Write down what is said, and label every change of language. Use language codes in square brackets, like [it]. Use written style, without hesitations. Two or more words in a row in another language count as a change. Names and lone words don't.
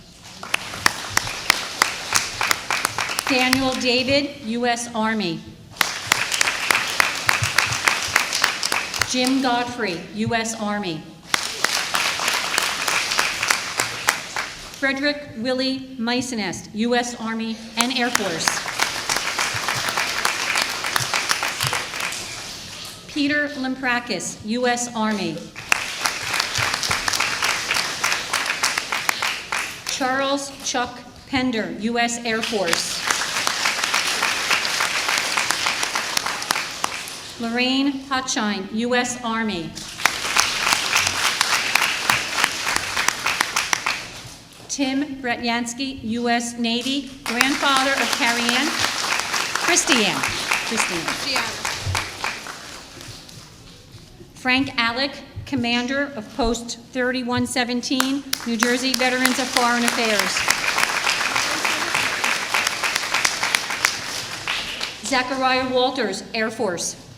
[en] Daniel David, U.S. Army. Jim Godfrey, U.S. Army. Frederick Willie Meisenest, U.S. Army and Air Force. Peter Limprakis, U.S. Army. Charles Chuck Pender, U.S. Air Force. Lorraine Hotshine, U.S. Army. Tim Bretyansky, U.S. Navy, grandfather of Carrie Ann. Christiane. Frank Alec, commander of Post 3117, New Jersey Veterans of Foreign Affairs. Zachariah Walters, Air Force.